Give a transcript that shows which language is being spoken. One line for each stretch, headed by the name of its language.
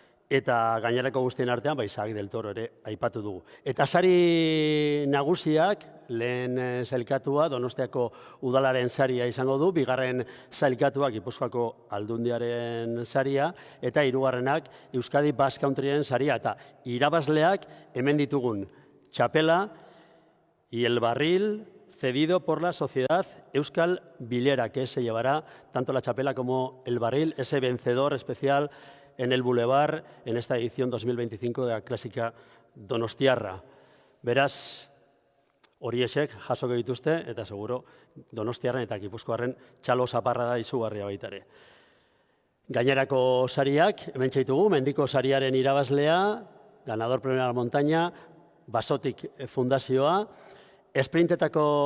Basque: eta gainerako guztien artean, Isaac del Toro ere aipatu dugu. Eta sari nagusiak, lehen sailkatua, Donostiako udalaren saria izango du, bigarren sailkatuak Gipuzkoako Aldundiaren saria, eta hirugarrenak Euskadi Basque Countryren saria. Eta irabazleak hemen ditugun txapela
Spanish: y el barril cedido por la sociedad Euskal Bilera, que se llevará tanto la chapela como el barril, ese vencedor especial en el Boulevard en esta edición 2025 de la Clásica Donostiarra.
Basque: Beraz, horiexek jasoko dituzte, eta seguro Donostiarren eta Gipuzkoarren txalo zaparra da izugarria baita ere. Gainerako sariak, hemen txaitugu, Mendiko sariaren irabazlea,
Spanish: ganador premio de la montaña,
Basque: Basotik fundazioa, esprintetako